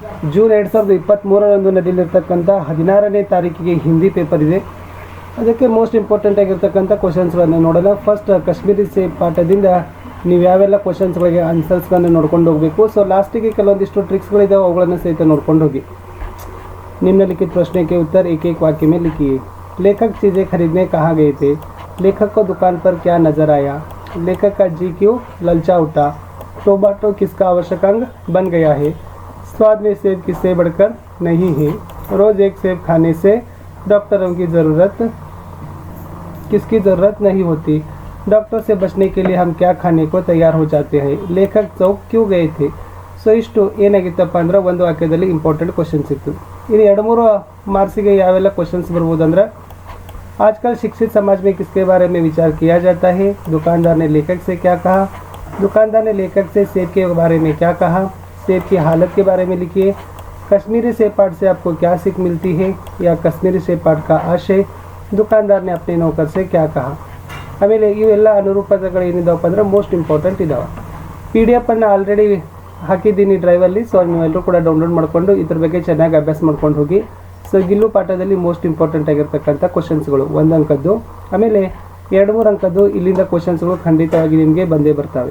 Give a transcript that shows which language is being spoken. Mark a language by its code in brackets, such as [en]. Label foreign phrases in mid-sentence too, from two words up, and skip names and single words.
[kn] ಜೂನ್ 2023ರಂದು ನಡೆಯಲಿರ್ತಕ್ಕಂಥ 16ನೇ ತಾರೀಕಿಗೆ [en] Hindi paper [kn] ಇದೆ. ಅದಕ್ಕೆ [en] most important [kn] ಆಗಿರ್ತಕ್ಕಂಥ ಕ್ವಶನ್ಸ್ಗಳನ್ನು ನೋಡೋಣ. ಫಸ್ಟ್ ಕಾಶ್ಮೀರಿ ಸೇಬ್ ಪಾಠದಿಂದ ನೀವು ಯಾವೆಲ್ಲ ಕ್ವಶನ್ಸ್ಗಳಿಗೆ ಆನ್ಸರ್ಸ್ಗಳನ್ನು ನೋಡ್ಕೊಂಡು ಹೋಗಬೇಕು. ಸೊ ಲಾಸ್ಟಿಗೆ ಕೆಲವೊಂದಿಷ್ಟು ಟ್ರಿಕ್ಸ್ಗಳಿದ್ದಾವೆ, ಅವುಗಳನ್ನು ಸಹಿತ ನೋಡ್ಕೊಂಡು ಹೋಗಿ. [hi] निम्नलिखित प्रश्न के उत्तर एक एक वाक्य में लिखिए. लेखक चीज़ें खरीदने कहाँ गए थे? लेखक को दुकान पर क्या नजर आया? लेखक का जी क्यों ललचा उठा? टोमेटो किसका आवश्यक अंग बन गया है? स्वाद में सेब किससे बढ़कर नहीं है? रोज़ एक सेब खाने से डॉक्टरों की ज़रूरत किसकी ज़रूरत नहीं होती? डॉक्टर से बचने के लिए हम क्या खाने को तैयार हो जाते हैं? लेखक चौक क्यों गए थे? [kn] ಸೊ ಇಷ್ಟು ಏನಾಗಿತ್ತಪ್ಪ ಅಂದ್ರೆ ಒಂದು ವಾಕ್ಯದಲ್ಲಿ [en] important questions [kn] ಇತ್ತು. ಇನ್ನು 2-3 ಮಾರ್ಕ್ಸಿಗೆ ಯಾವೆಲ್ಲ ಕ್ವಶನ್ಸ್ ಬರ್ಬೋದು ಅಂದ್ರೆ, [hi] आजकल शिक्षित समाज में किसके बारे में विचार किया जाता है? दुकानदार ने लेखक से क्या कहा? दुकानदार ने लेखक से सेब के बारे में क्या कहा? सेब की हालत के बारे में लिखिए. कश्मीरी सेब पाठ से आपको क्या सीख मिलती है? या कश्मीरी सेब पाठ का आशय दुकानदार ने अपने नौकर से क्या कहा? [kn] ಆಮೇಲೆ ಇವೆಲ್ಲ ಅನುರೂಪಗಳು ಏನಿದಾವಪ್ಪ ಅಂದ್ರೆ [en] most important [kn] ಇದಾವೆ. PDF ಅನ್ನು ಆಲ್ರೆಡಿ ಹಾಕಿದ್ದೀನಿ ಡ್ರೈವಲ್ಲಿ. ಸೊ ನೀವೆಲ್ಲರೂ ಕೂಡ ಡೌನ್ಲೋಡ್ ಮಾಡಿಕೊಂಡು ಇದ್ರ ಬಗ್ಗೆ ಚೆನ್ನಾಗಿ ಅಭ್ಯಾಸ ಮಾಡ್ಕೊಂಡು ಹೋಗಿ. ಸೊ ಗಿಲ್ಲು ಪಾಠದಲ್ಲಿ [en] most important [kn] ಆಗಿರ್ತಕ್ಕಂಥ ಕ್ವಶನ್ಸ್ಗಳು 1 ಅಂಕದ್ದು, ಆಮೇಲೆ 2-3 ಅಂಕದ್ದು ಇಲ್ಲಿಂದ ಕ್ವಶನ್ಸ್ಗಳು ಖಂಡಿತವಾಗಿ ನಿಮಗೆ ಬಂದೇ ಬರ್ತವೆ.